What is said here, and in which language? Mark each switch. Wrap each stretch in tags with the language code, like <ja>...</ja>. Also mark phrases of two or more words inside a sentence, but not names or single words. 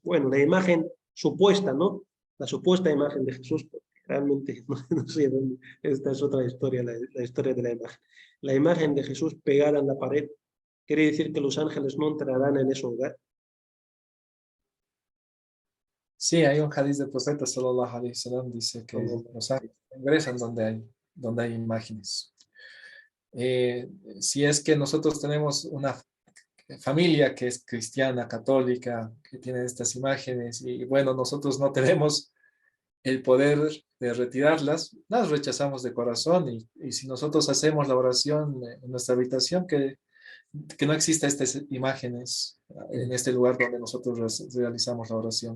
<es>Bueno, la imagen supuesta, ¿no? La supuesta imagen de Jesús, porque realmente no sé dónde, esta es otra historia, la historia de la imagen. La imagen de Jesús pegada en la pared, quiere decir que los ángeles no entrarán en ese hogar. Sí, hay un hadiz del profeta</es> <ar>صلى الله عليه وسلم,</ar> <es>dice que Como, los ángeles ingresan donde hay imágenes. Si es que nosotros tenemos una familia que es cristiana, católica, que tiene estas imágenes, y bueno, nosotros no tenemos el poder de retirarlas, las rechazamos de corazón, y si nosotros hacemos la oración en nuestra habitación, que no exista estas imágenes en este lugar donde nosotros realizamos la oración.</es>